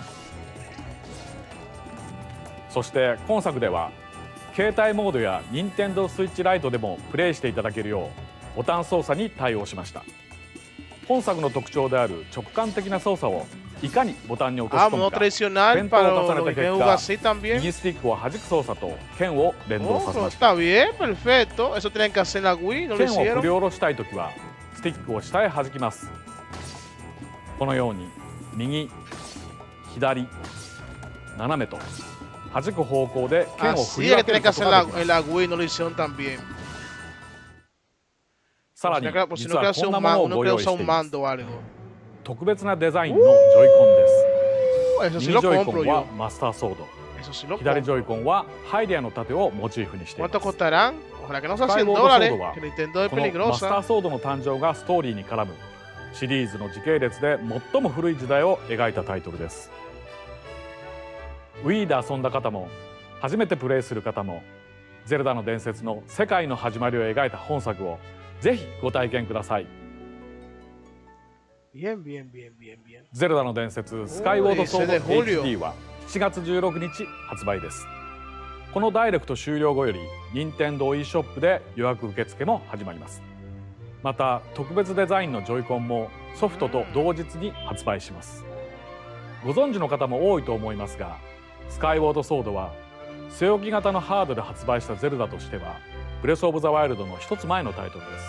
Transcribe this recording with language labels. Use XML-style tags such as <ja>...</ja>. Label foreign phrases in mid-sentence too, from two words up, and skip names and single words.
<ja>そして今作では携帯モードや任天堂スイッチライトでもプレイしていただけるようボタン操作に対応しました。本作の特徴である直感的な操作をいかにボタンに落とし込むか、</ja> <es>tradicional</es> <ja>弁当</ja> <es>para</es> <ja>を重</ja> <es>lo</es> <ja>ね</ja> <es>que</es> <ja>た</ja> <es>juega</es> <ja>結</ja> <es>así</es> <ja>果、</ja> <es>también.</es> <ja>右スティックを弾く操作と剣を連動させました。</ja> <es>Está bien, perfecto. Eso tenían que hacer en la Wii, no lo</es> <ja>剣を振り</ja> <es>hicieron.</es> <ja>下ろしたいときはスティックを下へ弾きます。このように右、左、斜めと弾く方向で剣を振り</ja> <es>Así es</es> <ja>分</ja> <es>que</es> <ja>ける</ja> <es>tenían</es> <ja>こ</ja> <es>que</es> <ja>と</ja> <es>hacer</es> <ja>ができます。</ja> <es>en la Wii, no lo hicieron también.</es> <ja>さらに</ja> <es>Por si</es> <ja>実</ja> <es>no</es> <ja>は</ja> <es>queda</es> <ja>こんなものを</ja> <es>uno</es> <ja>ご</ja> <es>que</es> <ja>用意</ja> <es>usa</es> <ja>して</ja> <es>un</es> <ja>います。</ja> <es>mando o algo.</es> <ja>特別なデザインのジョイコンです。</ja> <es>Eso</es> <ja>右</ja> <es>sí</es> <ja>ジ</ja> <es>lo</es> <ja>ョイコ</ja> <es>compro</es> <ja>ンは</ja> <es>yo.</es> <ja>マスターソード、</ja> <es>Eso sí lo</es> <ja>左ジ</ja> <es>compro.</es> <ja>ョイコンはハイデアの盾をモチーフにしています。</ja> <es>¿Cuánto costarán? Ojalá que no sea</es> <ja>スカイ</ja> <es>$100,</es> <ja>ウォードソードは</ja> <es>que Nintendo es</es> <ja>このマスター</ja> <es>peligrosa.</es> <ja>ソードの誕生がストーリーに絡むシリーズの時系列で最も古い時代を描いたタイトルです。 Wii で遊んだ方も初めてプレイする方もゼルダの伝説の世界の始まりを描いた本作をぜひご体験ください。</ja> <es>Bien, bien, bien, bien, bien.</es> <ja>ゼルダの伝説スカイウォードソード</ja> <es>ese de julio.</es> <ja>HD は7月16日発売です。このダイレクト終了後より任天堂 e ショップで予約受付も始まります。また特別デザインのジョイコンもソフトと同日に発売します。ご存知の方も多いと思いますが、スカイウォードソードは据え置き型のハードで発売したゼルダとしてはブレス・オブ・ザ・ワイルドの一つ前のタイトルです。</ja>